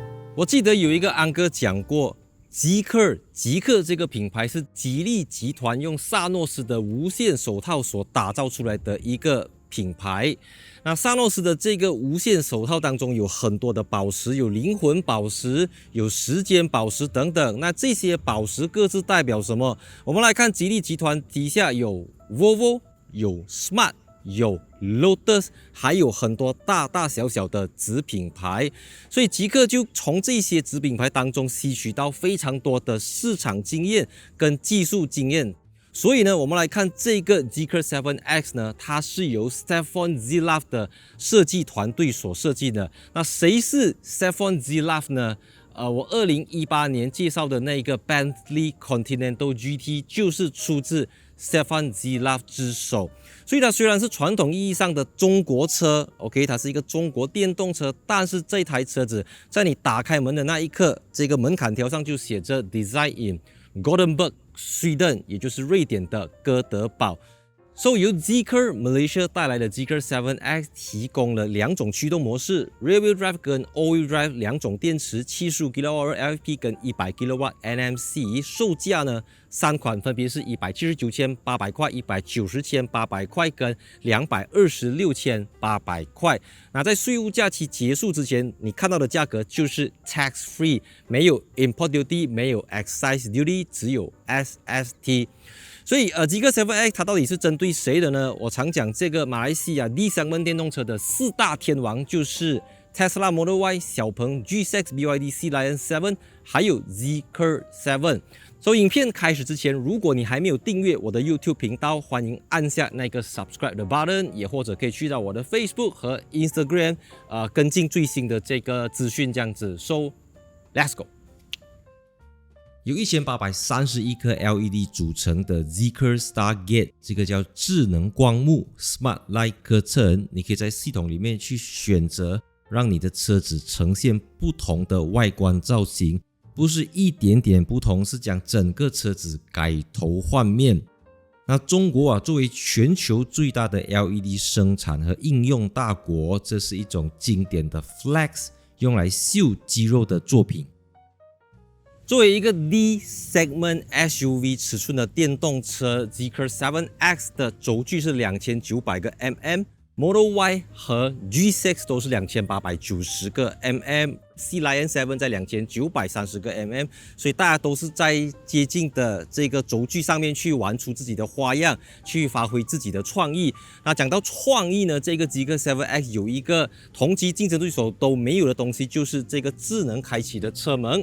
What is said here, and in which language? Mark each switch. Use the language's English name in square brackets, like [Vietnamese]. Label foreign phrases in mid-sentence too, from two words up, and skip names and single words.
[Chinese] 我記得有一個安哥講過，極客這個品牌是吉利集團用薩諾斯的無線手套所打造出來的一個品牌。那薩諾斯的這個無線手套當中有很多的寶石，有靈魂寶石，有时間寶石等等。那這些寶石各自代表什麼？我們來看吉利集團底下有 Volvo， 有 Smart， 有 Lotus， 還有很多大大小小的子品牌。所以极客就從這些子品牌當中吸取到非常多的市場經驗跟技術經驗。所以呢，我們來看這個 Zeekr 7X 呢，它是由 Stefan Zilav 的設計團隊所設計的。那誰是 Stefan Zilav 呢？我2018年介紹的那個 Bentley Continental GT 就是出自 Stefan Zilav 之手。所以它雖然是傳統意義上的中國車 ，OK， 它是一個中國電動車，但是這台車子在你打開門的那一刻，這個門檻條上就寫着 [English] Design in Gothenburg。 [Chinese] Sweden，也就是瑞典的哥德堡。由 Zeekr Malaysia 帶來的 Zeekr 7X 提供了2種驅動模式 ， [English] Rear Wheel Drive [Chinese] 跟 [English] All Wheel Drive [Chinese] 2 種電池，75 kWh LFP 跟100 kW NMC。售價呢，3款分別是179,800塊、190,800塊跟226,800塊。那在稅務假期結束之前，你看到的價格就是 [English] tax free， [Chinese] 沒有 [English] import duty， [Chinese] 沒有 [English] excise duty， [Chinese] 只有 SST。所以Zeekr 7X 它到底是針對誰的呢？我常講這個馬來西亞 [English] D segment [Chinese] 電動車的4大天王就是 Tesla Model Y、小鵬 G6、BYD Sea Lion 7，還有 Zeekr 7。影片開始之前，如果你還沒有訂閱我的 YouTube 頻道，歡迎按下那個 subscribe 的 button， 也或者可以去到我的 Facebook 和 Instagram，跟進最新的這個資訊這樣子。 [English] Let's go。 [Chinese] 由1831顆 LED 組成的 Zeekr Stargate， 這個叫智能光幕 [English] Smart Light Curtain， [Chinese] 你可以在系統裡面去選擇，讓你的車子呈現不同的外觀造型，不是一點點不同，是將整個車子改頭換面。那中國作為全球最大的 LED 生產和應用大國，這是一種經典的 flex， 用來秀肌肉的作品。作為一個 [English] D segment SUV [Chinese] 尺寸的電動車 ，Zeekr 7X 的軸距是2900個 mm，Model Y 和 G6 都是2890個 mm，Sea Lion 7 在2930個 mm， 所以大家都是在接近的這個軸距上面去玩出自己的花樣，去發揮自己的創意。那講到創意呢，這個 Zeekr 7X 有一個同級競爭對手都沒有的東西，就是這個智能開啟的車門。